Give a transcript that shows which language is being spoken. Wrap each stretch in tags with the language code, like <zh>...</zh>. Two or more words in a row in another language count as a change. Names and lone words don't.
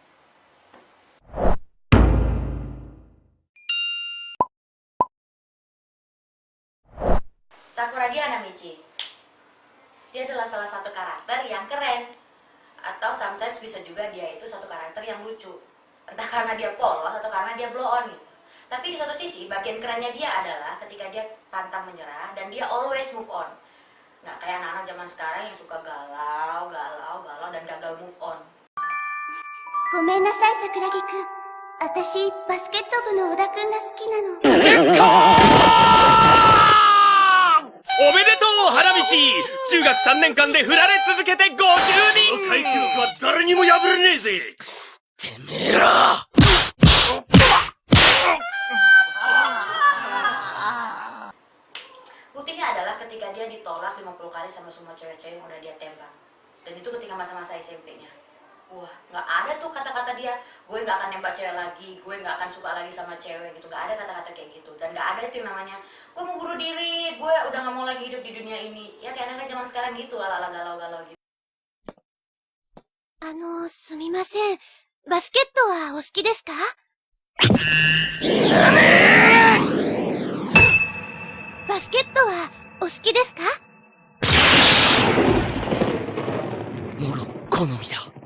<id>Sakuragi Hanamichi. Dia adalah salah satu karakter yang keren. Atau sometimes bisa juga dia itu satu karakter yang lucu. Entah karena dia polos atau karena dia blow on gitu. Tapi di satu sisi, bagian kerennya dia adalah ketika dia pantang menyerah dan dia</id> <en>always move on.</en> <id>Nggak kayak anak-anak zaman sekarang yang suka galau, dan gagal</id> <en>move on.</en> <ja>ごめんなさい、桜木くん. Atashi, basketballの小田君が好きなの。おめでとう、花道。中学3年間で振られ続けて50人。この大記録は誰にも破れねえぜ。てめえら。</ja> <id>Buktinya adalah ketika dia ditolak 50 kali sama semua cewek-cewek yang udah dia tembak. Dan itu ketika masa-masa SMP-nya. Wah, nggak ada tuh kata-kata dia, gue nggak akan nembak cewek lagi, gue nggak akan suka lagi sama cewek gitu. Nggak ada kata-kata kayak gitu. Dan nggak ada itu yang namanya, gue mau bunuh diri, gue udah nggak mau lagi hidup di dunia ini. Ya kayak anak-anak zaman sekarang gitu, ala-ala galau-galau gitu.</id> <ja>すみません。バスケットはお好きですか？バスケットはお好きですか？もろ好みだ。</ja>